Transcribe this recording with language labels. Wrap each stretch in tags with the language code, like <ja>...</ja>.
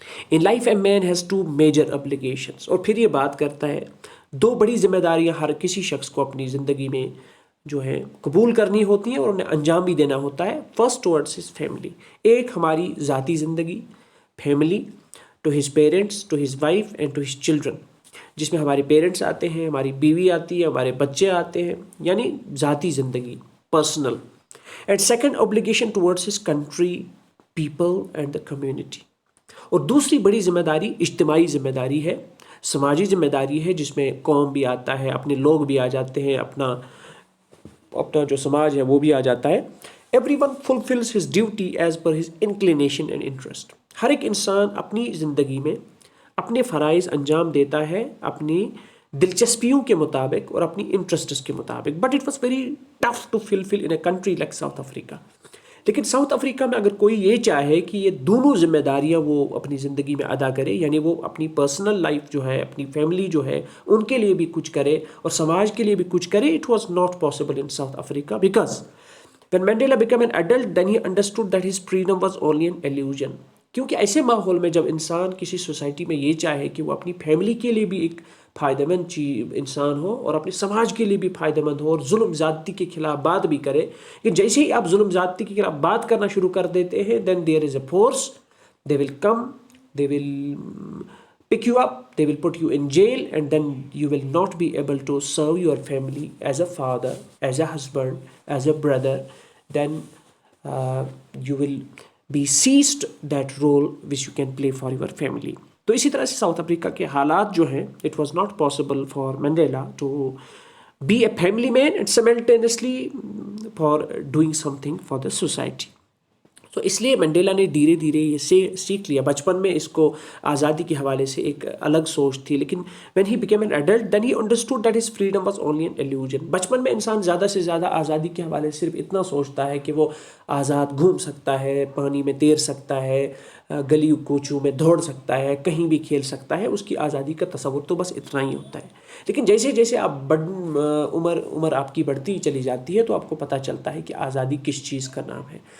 <en>In life a man has two major obligations.</en> <ur>اور پھر یہ بات کرتا ہے دو بڑی ذمہ داریاں ہر کسی شخص کو اپنی زندگی میں جو ہے قبول کرنی ہوتی ہیں اور انہیں انجام بھی دینا ہوتا ہے.</ur> <en>First towards his family.</en> <ur>ایک ہماری ذاتی زندگی، family,</ur> <en>to his parents, to his wife and to his children,</en> <ur>جس میں ہمارے پیرنٹس آتے ہیں، ہماری بیوی آتی ہے، ہمارے بچے آتے ہیں، یعنی ذاتی زندگی، personal.</ur> <en>And second obligation towards his country, people and the community.</en> <ur>اور دوسری بڑی ذمہ داری اجتماعی ذمہ داری ہے، سماجی ذمہ داری ہے، جس میں قوم بھی آتا ہے، اپنے لوگ بھی آ جاتے ہیں، اپنا جو سماج ہے وہ بھی آ جاتا ہے.</ur> <en>Everyone fulfills his duty as per his inclination and interest.</en> <ur>ہر ایک انسان اپنی زندگی میں اپنے فرائض انجام دیتا ہے اپنی دلچسپیوں کے مطابق اور اپنی انٹرسٹس کے مطابق.</ur> <en>But it was very tough to fulfil in a country like South Africa.</en> <ur>لیکن ساؤتھ افریقہ میں اگر کوئی یہ چاہے کہ یہ دونوں ذمہ داریاں وہ اپنی زندگی میں ادا کرے، یعنی وہ اپنی پرسنل لائف جو ہے، اپنی فیملی جو ہے، ان کے لیے بھی کچھ کرے اور سماج کے لیے بھی کچھ کرے،</ur> <en>It was not possible in South Africa because when Mandela became an adult then he understood that his freedom was only an illusion.</en> <ur>کیونکہ ایسے ماحول میں جب انسان کسی سوسائٹی میں یہ چاہے کہ وہ اپنی فیملی کے لیے بھی ایک فائدہ مند انسان ہو اور اپنے سماج کے لیے بھی فائدہ مند ہو اور ظلم زیادتی کے خلاف بات بھی کرے، کہ جیسے ہی آپ ظلم زیادتی کے خلاف بات کرنا شروع کر دیتے ہیں</ur> <en>then there is a force, they will come, they will pick you up, they will put you in jail and then you will not be able to serve your family as a father, as a husband, as a brother. Then you will be ceased that role which you can play for your family.</en> <ur>تو اسی طرح سے South Africa کے حالات جو ہیں</ur> <en>it was not possible for Mandela to be a family man and simultaneously for doing something for the society.</en> <ur>تو اس لیے منڈیلا نے دھیرے دھیرے یہ سیکھ لیا. بچپن میں اس کو آزادی کے حوالے سے ایک الگ سوچ تھی، لیکن</ur> <en>when he became an adult then he understood that his freedom was only an illusion.</en> <ur>بچپن میں انسان زیادہ سے زیادہ آزادی کے حوالے سے صرف اتنا سوچتا ہے کہ وہ آزاد گھوم سکتا ہے، پانی میں تیر سکتا ہے، گلی کوچوں میں دوڑ سکتا ہے، کہیں بھی کھیل سکتا ہے. اس کی آزادی کا تصور تو بس اتنا ہی ہوتا ہے. لیکن جیسے جیسے آپ عمر آپ کی بڑھتی چلی جاتی ہے تو آپ کو پتہ چلتا ہے کہ آزادی کس چیز کا نام ہے.</ur>